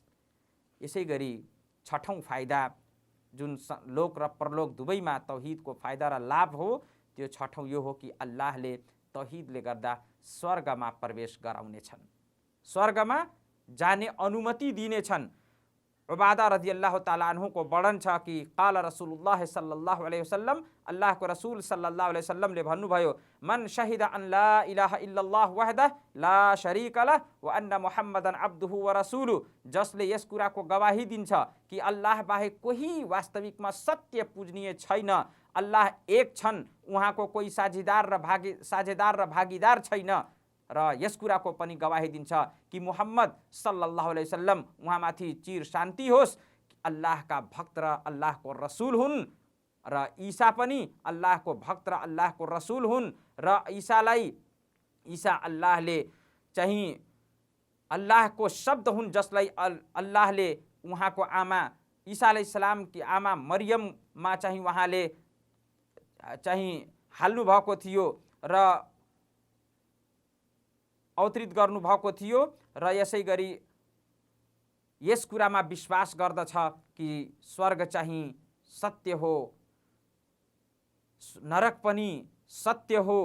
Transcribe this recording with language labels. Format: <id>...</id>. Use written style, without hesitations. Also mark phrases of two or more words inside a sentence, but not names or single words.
<ne>यसै गरी छठौं फाइदा जुन लोक र परलोक दुवैमा तौहिदको फाइदा र लाभ हो, त्यो छठौं यो हो कि अल्लाहले तौहिदले गर्दा स्वर्गमा प्रवेश गराउनेछन्, स्वर्गमा जाने अनुमति दिनेछन्। उबादा</ne> <ar>رضي الله تعالى</ar> <ne>अन्हुको वर्णन छ कि</ne> <ar>قال رسول الله صلى الله عليه وسلم,</ar> <ne>अल्लाहको रसूल</ne> <ar>صلى الله عليه</ar> <ne>वसल्लमले भन्नुभयो,</ne> <ar>من شهد أن لا إله إلا الله وحده لا شريك له وأن محمدا عبده ورسوله,</ar> <ne>जसले यस कुराको गवाही दिन्छ कि अल्लाह बाहेक कोही वास्तविकमा सत्य पूजनीय छैन, अल्लाह एक छन्, उहाँको कोही साझेदार र भागीदार छैन, र यस कुराको पनि गवाही दिन्छ कि मुहम्मद</ne> <ar>صلى الله عليه وسلم</ar> <ne>उहाँमाथि चिर शान्ति होस्, अल्लाहका भक्त र अल्लाहको रसूल हुन्, र ईसा पनि अल्लाहको भक्त र अल्लाहको रसूल हुन्, र ईसा अल्लाहले चाहिँ अल्लाहको शब्द हुन्, जसलाई अल्लाहले उहाँको आमा ईसा अलैहिस्सलाम की आमा मरियममा चाहिँ उहाँले चाहिँ हाल्नु भएको थियो र अवतरित गर्नुभएको थियो, र यसै गरी यस कुरामा विश्वास गर्दछ कि स्वर्ग चाहिँ सत्य हो, नरक पनि सत्य हो।</ne>